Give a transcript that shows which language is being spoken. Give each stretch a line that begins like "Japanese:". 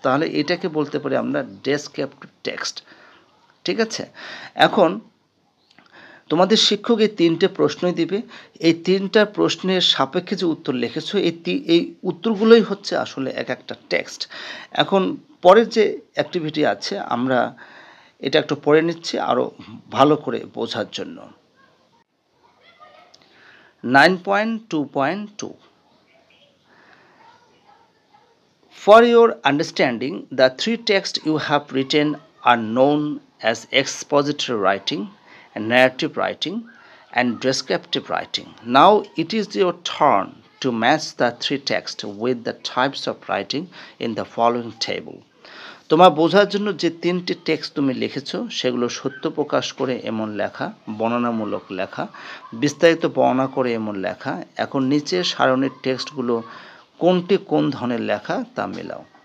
Bangla: তাহলে এটাকে বলতে পারি আমরা ডেসক্রিপটিভ টেক্সট। ঠিক আছে, এখন তোমাদের শিক্ষক এই 3টে প্রশ্নই দিবে। এই 3টা প্রশ্নের সাপেক্ষে যে উত্তর লিখেছো এই উত্তরগুলোই হচ্ছে আসলে এক একটা টেক্সট। এখন পরের যে অ্যাক্টিভিটি আছে আমরা এটা একটু পড়ে নিচ্ছি আরও ভালো করে বোঝার জন্য।
English: 9.2.2 For your understanding, the 3 texts you have written are known as expository writing, and narrative writing, and descriptive writing. Now it is your turn to match the 3 texts with the types of writing in the following table.
Bangla: তোমার বোঝার জন্য যে 3টি text তুমি লিখেছো সেগুলো সত্য প্রকাশ করে এমন লেখা, বর্ণনামূলক লেখা, বিস্তারিত বর্ণনা করে এমন লেখা। এখন নিচের সারণীর টেক্সটগুলো কোনটি কোন ধরনের লেখা তা মেলাও।